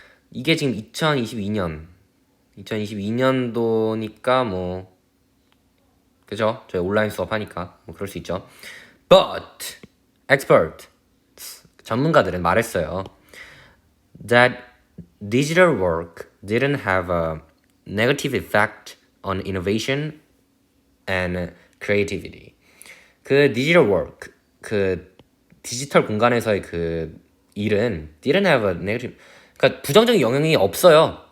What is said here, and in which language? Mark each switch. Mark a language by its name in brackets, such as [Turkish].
[Korean] 이게 지금 2022년도니까 뭐 그죠? 저희 온라인 수업하니까 뭐 그럴 수 있죠. [English] But experts [Korean] 전문가들은 말했어요. [English] That digital work didn't have a negative effect on innovation and creativity. [Korean] 그 digital work, 그 디지털 공간에서의 그 일은 [English] didn't have a negative, [Korean] 그러니까 부정적인 영향이 없어요.